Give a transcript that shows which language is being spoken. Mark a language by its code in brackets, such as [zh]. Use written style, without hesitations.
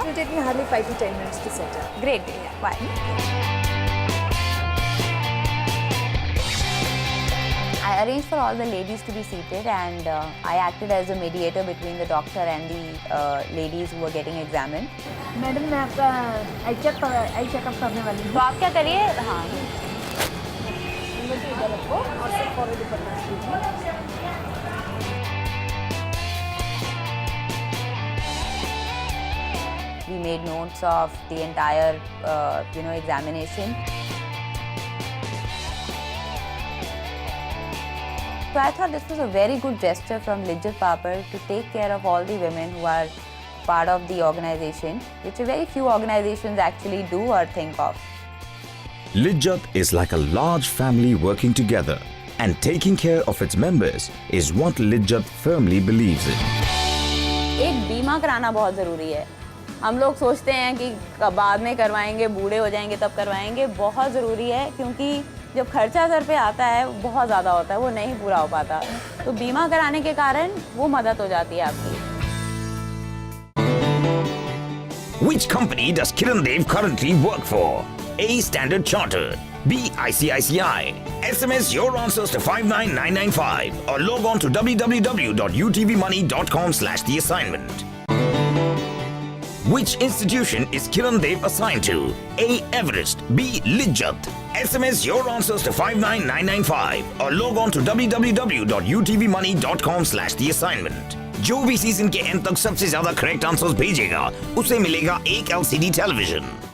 [en] It will take me hardly 5 to 10 minutes to set up. Great. Yeah. Bye. I arranged for all the ladies to be seated and I acted as a mediator between the doctor and the ladies who were getting examined. [hi] Madam मैं आपका eye checkup करने वाली हूँ. तो आप क्या करिए, हाँ, इधर रखो और सब फॉरवर्ड करना कीजिए. [en] we made notes of the entire, examination. So I thought this was a very good gesture from Lijjat Papad to take care of all the women who are part of the organization, which very few organizations actually do or think of. Lijjat is like a large family working together, and taking care of its members is what Lijjat firmly believes in. [hi] एक बीमा कराना बहुत ज़रूरी है. हम लोग सोचते हैं कि बाद में करवाएंगे, बूढ़े हो जाएंगे तब करवाएंगे. बहुत ज़रूरी है क्योंकि जब खर्चा सर पे आता है वो बहुत ज़्यादा होता है, वो नहीं पूरा हो पाता. तो बीमा कराने के कारण वो मदद हो जाती है आपकी. [en] Which company does Kiran Dev currently work for? A. Standard Chartered, B. ICICI. SMS your answers to 59995 or log on to www.utvmoney.com/the assignment. Which institution is Kiran Dev assigned to? A. Everest, B. Lijjat. SMS your answers to 59995 or log on to www.utvmoney.com/the assignment. [hi] जो भी season के and तक सबसे ज्यादा correct answers भेजेगा उसे मिलेगा एक LCD टेलीविजन.